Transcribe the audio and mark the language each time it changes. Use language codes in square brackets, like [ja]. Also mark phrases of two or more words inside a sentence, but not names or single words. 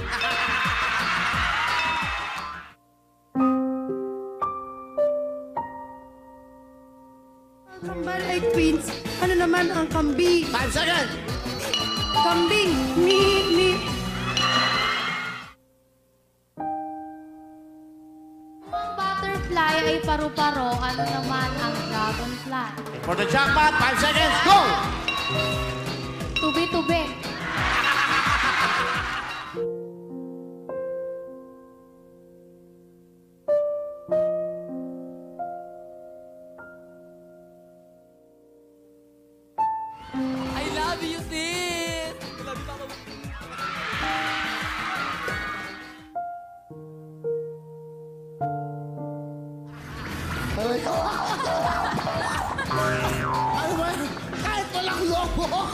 [tl] Kambal ay twins. Ano naman ang kambing? [en] 5 seconds! [tl] Kambing. Ni. Ang butterfly ay paru-paro. Ano naman ang dragonfly? [en] For the jackpot, 5 seconds, go! [tl] Tubi-tubi. [en] I love you, sis! I love you, Papa. [tl] Ano ba? Kahit walang lobo!